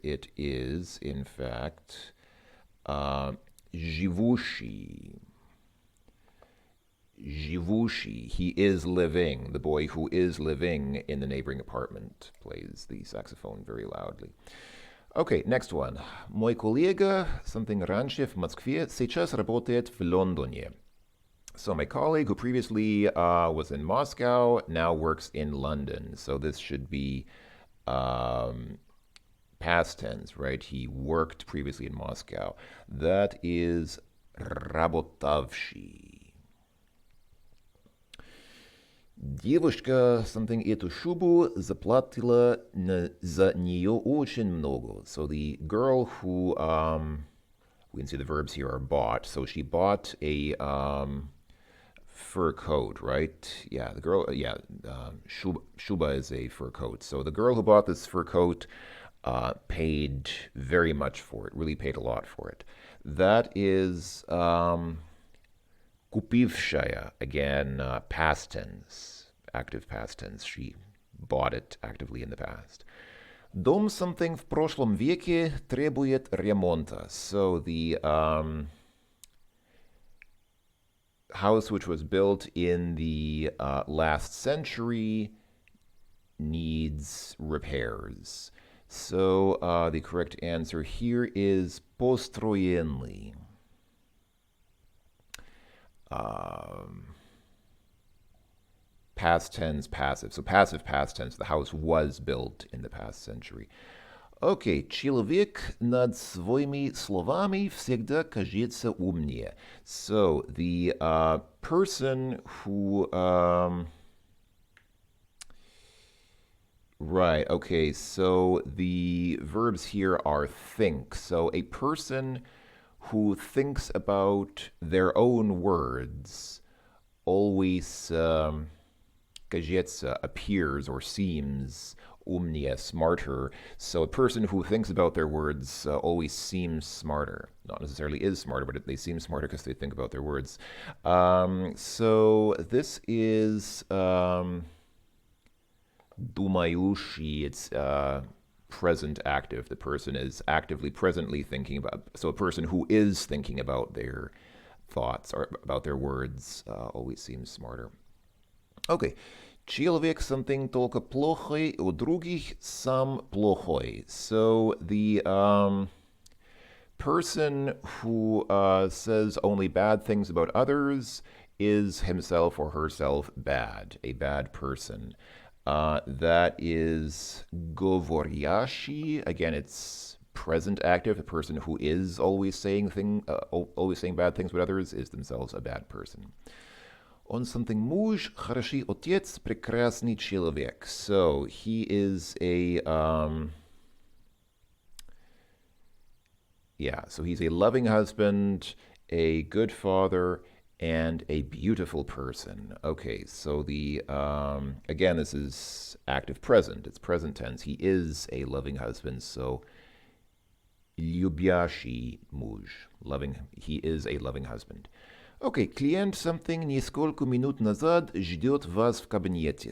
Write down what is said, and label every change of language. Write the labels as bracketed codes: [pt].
[en] It is in fact живущий. Живущий. He is living. The boy who is living in the neighboring apartment plays the saxophone very loudly. Okay, next one. [ru] Мой коллега, [en] something [ru] раньше в Москве, сейчас работает в Лондоне. [en] So my colleague who previously was in Moscow now works in London. So this should be past tense, right? He worked previously in Moscow. That is работавший. [ru] Девушка [en] something [ru] эту шубу заплатила за нее очень много. [en] So the girl who we can see the verbs here are bought. So she bought a fur coat, right? Yeah, the girl. Yeah, shuba is a fur coat. So the girl who bought this fur coat paid very much for it. Really paid a lot for it. That is купившая, again, past tense, active past tense. She bought it actively in the past. [ru] Дом [en] something [ru] в прошлом веке требует ремонта. [en] So the house which was built in the last century needs repairs. So the correct answer here is построенный. Past tense, passive. So passive past tense. The house was built in the past century. [ru] Okay, человек над своими словами всегда кажется умнее. [en] So the person who right, okay, so the verbs here are think. So a person who thinks about their own words always кажется, appears or seems умнее, smarter. So a person who thinks about their words always seems smarter. Not necessarily is smarter, but they seem smarter because they think about their words. So this is думающий. It's present active. The person is actively, presently thinking about. So a person who is thinking about their thoughts or about their words always seems smarter. Okay. [ru] Человек [en] something [ru] только плохой, у других сам плохой. [en] So the person who says only bad things about others is himself or herself bad, a bad person. That is говорящий. Again, it's present active. The person who is always saying bad things about others is themselves a bad person. [ru] Он [en] something [ru] муж, хороший отец, прекрасный человек. [en] So he is a so he's a loving husband, a good father, and a beautiful person. Okay, so the again, this is active present. It's present tense. He is a loving husband. So любящий муж, loving. He is a loving husband. [ru] Okay, клиент [en] something [ru] несколько минут назад ждет вас в кабинете.